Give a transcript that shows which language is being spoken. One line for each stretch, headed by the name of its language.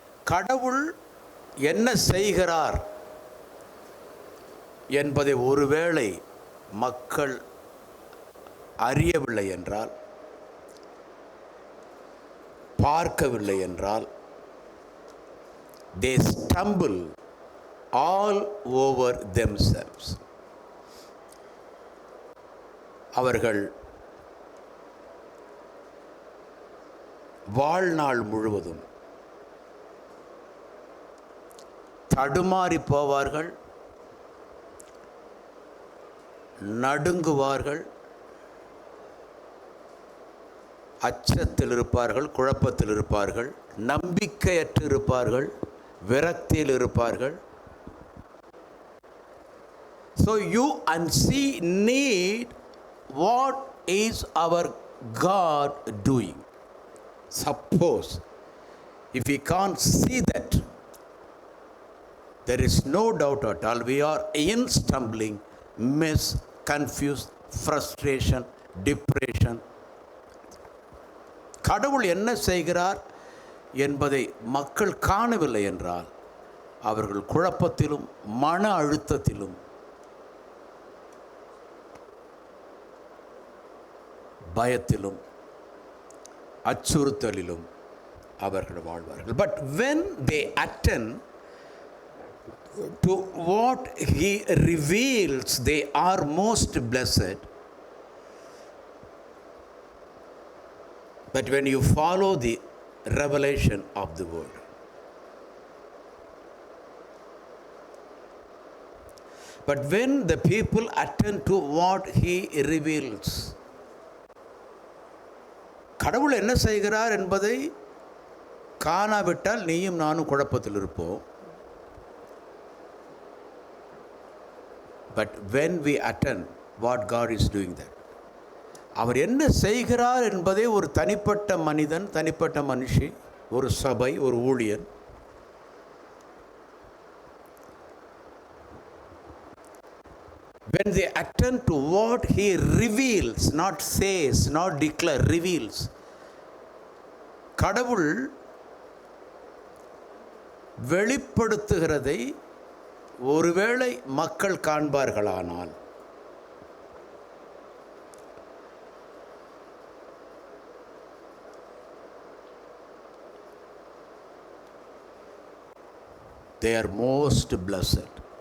Tamil: கடவுள் என்ன செய்கிறார் என்பதை ஒருவேளை மக்கள் அறியவில்லை என்றால், பார்க்கவில்லை என்றால்,
English: they stumble all over themselves.
Tamil: அவர்கள் வாழ்நாள் முழுவதும் தடுமாறி போவார்கள், நடுங்குவார்கள், அச்சத்தில் இருப்பார்கள், குழப்பத்தில் இருப்பார்கள், நம்பிக்கையற்று இருப்பார்கள், விரக்தியில் இருப்பார்கள்.
English: So you and see need what is our God doing. Suppose if we can't see that, there is no doubt at all we are in stumbling, miss, confused, frustration, depression.
Tamil: கடவுள் என்ன செய்கிறார் என்பதை மக்கள் காணவில்லை என்றால் அவர்கள் குழப்பத்திலும் மன அழுத்தத்திலும் பயத்திலும் அச்சுறுத்தலிலும் அவர்கள் வாழ்வார்கள்.
English: But when they attend to what He reveals, they are most blessed. But when you follow the revelation of the word, but when the people attend to what He reveals,
Tamil: கடவுள் என்ன செய்கிறார் என்பதை காணாவிட்டால் நீயும் நானும் குழப்பத்தில் இருப்போம்.
English: But when we attend what God is doing, that
Tamil: அவர் என்ன செய்கிறார் என்பதை ஒரு தனிப்பட்ட மனிதன், தனிப்பட்ட மனுஷி, ஒரு சபை, ஒரு ஊழியன்
English: when they attend to what He reveals, not says, not declare, reveals.
Tamil: கடவுள் வெளிப்படுத்துகிறதை ஒருவேளை மக்கள் காண்பார்களானால்,
English: they are most blessed.